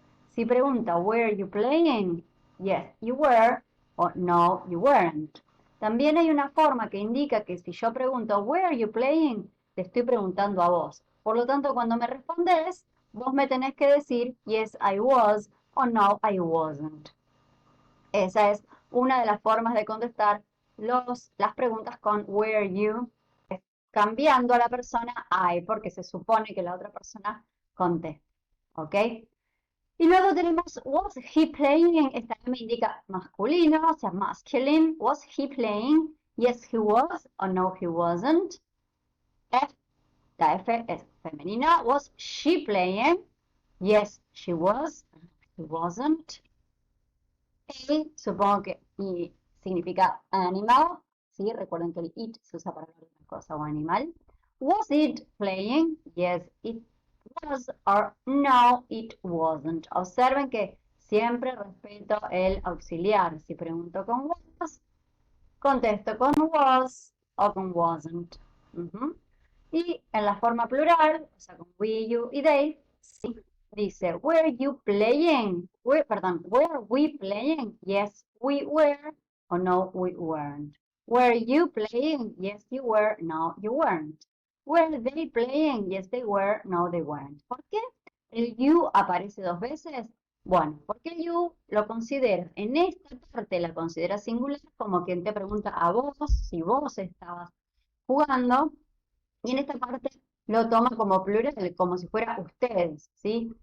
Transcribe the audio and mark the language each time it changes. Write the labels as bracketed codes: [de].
[es] Si pregunta, [en] were you playing? Yes, you were, [es] o no, [en] you weren't. [es] También hay una forma que indica que si yo pregunto, [en] where are you playing? [es] Te estoy preguntando a vos. Por lo tanto, cuando me respondes, vos me tenés que decir, [en] yes, I was, [es] o no, [en] I wasn't. [es] Esa es una de las formas de contestar las preguntas con [en] were you, [es] cambiando a la persona I, porque se supone que la otra persona conteste. ¿Ok? Y luego tenemos [en] was he playing, [es] esta me indica masculino, o sea, masculine. [en] Was he playing? Yes, he was, or no, he wasn't. [es] F, la F es femenina. [en] Was she playing? Yes, she was, or no, she wasn't. [es] A, supongo que y significa animal, ¿sí? Recuerden que el it se usa para hablar de una cosa o animal. [en] Was it playing? Yes, it was, or no, it wasn't. [es] Observen que siempre respeto el auxiliar. Si pregunto con was, contesto con was o con wasn't. Y en la forma plural, o sea, con we, you y they, sí, dice, [en] were you playing? Were we playing? Yes, we were, [es] o no, [en] we weren't. Were you playing? Yes, you were, no, you weren't. Were they playing? Yes, they were, no, they weren't. [es] ¿Por qué el you aparece dos veces? Bueno, porque el you lo considera, en esta parte la considera singular, como quien te pregunta a vos si vos estabas jugando, y en esta parte lo toma como plural, como si fuera ustedes, ¿sí?